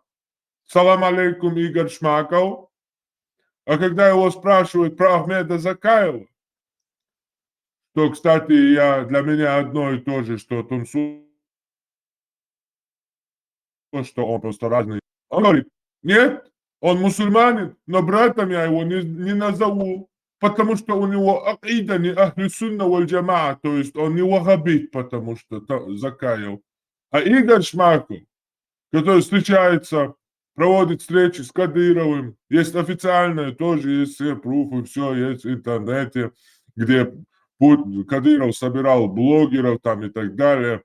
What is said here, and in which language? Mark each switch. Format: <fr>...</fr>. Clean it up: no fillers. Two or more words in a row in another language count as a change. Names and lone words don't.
<ru>Салам алейкум, Игорь Шмаков. А когда его спрашивают про Ахмеда Закаева, то, кстати, для меня одно и то же, что Тумсу, что он просто разный. Он говорит, нет, он мусульманин, но братом я его не назову, потому что у него акида не</ru> <ar>أهل السنة والجماعة,</ar> <ru>то есть он не вахабит, потому что Закаев. А Игорь Шмаков, который встречается, проводит встречи с Кадыровым, есть официальные, тоже есть все пруфы, все есть в интернете, где Кадыров собирал блогеров там и так далее.</ru>